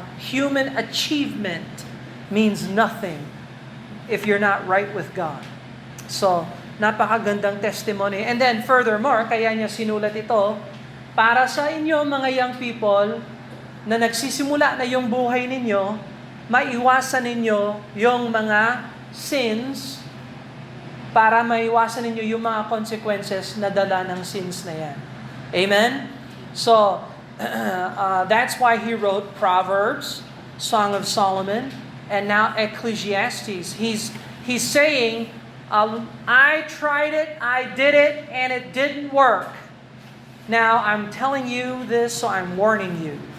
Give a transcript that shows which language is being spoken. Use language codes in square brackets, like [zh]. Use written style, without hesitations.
[en] Human achievement means nothing if you're not right with God. [tl] So, napakagandang testimony. [en] And then furthermore, [tl] kaya niya sinulat ito, para sa inyo mga young people na nagsisimula na yung buhay ninyo, maiwasan ninyo yung mga sins para maiwasan ninyo yung mga consequences na dala ng sins na yan. [en] Amen? So, that's why he wrote Proverbs, Song of Solomon, and now Ecclesiastes. He's saying, I tried it, I did it, and it didn't work. Now, I'm telling you this, so I'm warning you.